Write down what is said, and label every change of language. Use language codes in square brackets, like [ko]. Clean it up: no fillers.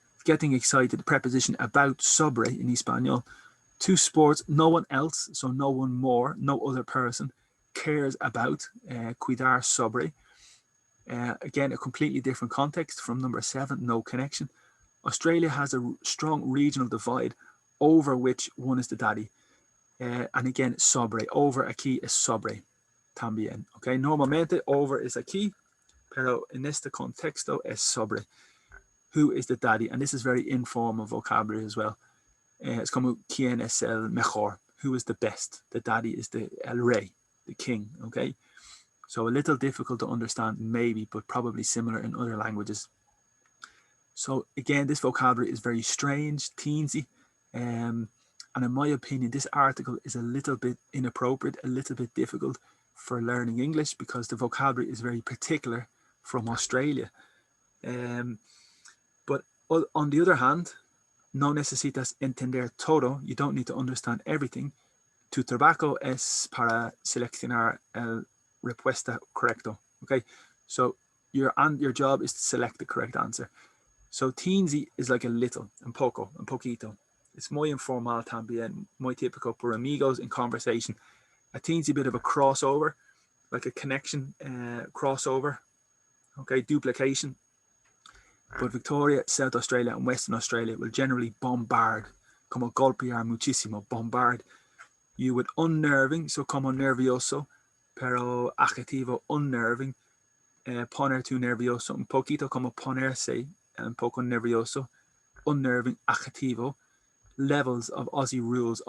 [en] Getting excited, the preposition about, sobre in Espanol. To sports, no one else, so no one more, no other person cares about, [es] cuidar sobre. [en] Again, a completely different context from number 7, no connection. Australia has a strong regional divide over which one is the daddy. And again, [es] sobre, over aquí es sobre también. Okay, normalmente over is aquí, pero en este contexto es sobre. [en] Who is the daddy? And this is very informal vocabulary as well. [es] It's como quién es el mejor, [en] who is the best. The daddy is [es] el rey, [en] the king. Okay, so a little difficult to understand maybe, but probably similar in other languages. So again, this vocabulary is very strange, teensy, and in my opinion, this article is a little bit inappropriate, a little bit difficult for learning English because the vocabulary is very particular from Australia. But on the other hand, [es] no necesitas entender todo. [en] You don't need to understand everything. [es] Tu trabajo es para seleccionar el respuesta correcto. [en] Okay, so your job is to select the correct answer. So teensy is like a little, [es] un poco, un poquito. It's muy informal también, muy típico por amigos [en] in conversation. A teensy bit of a crossover, like a connection, crossover. Okay, duplication. But Victoria, South Australia and Western Australia will generally bombard, [es] como golpear muchísimo, [en] bombard you with unnerving, so como nervioso, pero adjetivo unnerving, [es] poner tu nervioso, un poquito como ponerse, un poco nervioso, [en] unnerving, adjetivo, levels of Aussie rules.